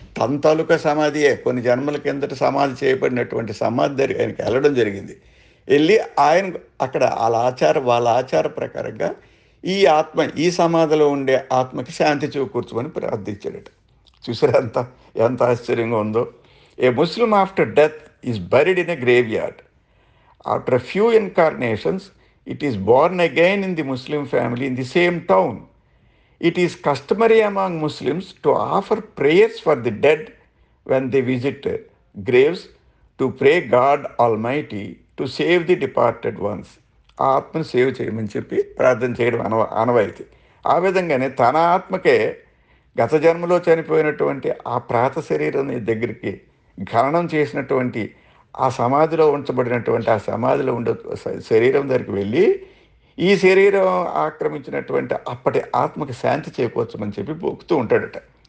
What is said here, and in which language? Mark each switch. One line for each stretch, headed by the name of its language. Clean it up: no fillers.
Telugu: తన తాలూకా సమాధియే. కొన్ని జన్మల కిందట సమాధి చేయబడినటువంటి సమాధి దగ్గర ఆయనకి వెళ్ళడం జరిగింది. వెళ్ళి ఆయన అక్కడ వాళ్ళ ఆచార ప్రకారంగా ఈ సమాధిలో ఉండే ఆత్మకి శాంతి చేకూర్చమని ప్రార్థించాడట. చూసారా ఎంత ఆశ్చర్యంగా ఉందో.
English: A Muslim after death is buried in a graveyard. After a few incarnations, it is born again in the Muslim family in the same town. It is customary among Muslims to offer prayers for the dead when they visit graves, to pray God Almighty to save the departed ones.
Telugu: ఆ ఆత్మను save చేయమని చెప్పి ప్రార్థన చేయడం ఆనవాయితీ. ఆ విధంగానే తన ఆత్మకే గత జన్మలో చనిపోయినటువంటి ఆ ప్రాత శరీరం దగ్గరికి ఖననం చేసినటువంటి ఆ సమాధిలో ఉంచబడినటువంటి ఆ సమాధిలో ఉండే శరీరం దగ్గరికి వెళ్ళి ఈ శరీరం ఆక్రమించినటువంటి అప్పటి ఆత్మకి శాంతి చేకూర్చమని చెప్పి పోకుతూ ఉంటాడట.